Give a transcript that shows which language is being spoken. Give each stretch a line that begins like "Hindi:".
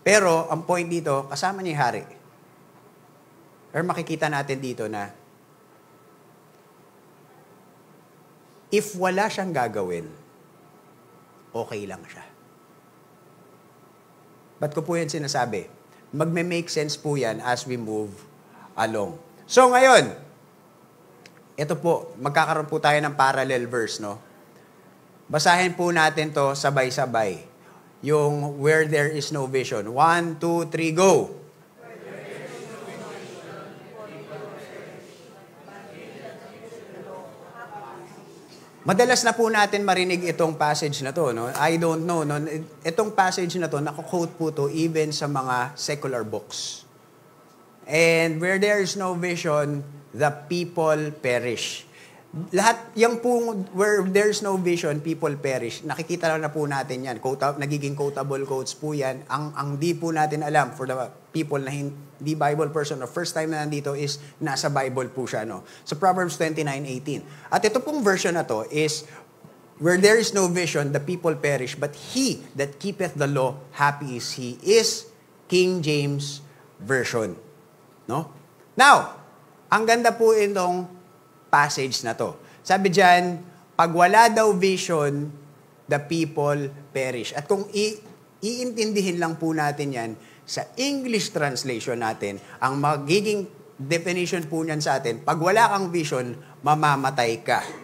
Filipino: Pero ang point dito, kasama niya yung hari. Pero makikita natin dito na if wala siyang gagawin, okay lang siya. Ba't ko po yan sinasabi? Magme-make sense po yan
English: as we move along.
Filipino: So ngayon, ito po, magkakaroon po tayo ng parallel verse, no? Basahin po natin to sabay-sabay.
English: Yung where there is no vision. 1, 2, 3, go!
Filipino: Madalas na po natin marinig itong passage na to, no?
English: I don't know,
Filipino: no? Itong passage na to, nako-quote po to even sa mga secular books.
English: And where there is no vision, the people perish.
Filipino: Lahat, yung po,
English: where there is no vision, people perish.
Filipino: Nakikita lang na po natin yan. Nagiging quotable quotes po yan. Ang di po natin alam for the people na hindi Bible person or first time na nandito is nasa Bible po siya. No?
English: So Proverbs 29:18.
Filipino: At ito pong version na to
English: is, where there is no vision, the people perish, but he that keepeth the law, happy is he, is King James Version.
Filipino: No? Now, ang ganda po itong passage na to. Sabi dyan, pag wala daw vision,
English: the people perish.
Filipino: At kung iintindihin lang po natin yan, sa English translation natin, ang magiging definition po niyan sa atin, pag wala kang vision, mamamatay ka.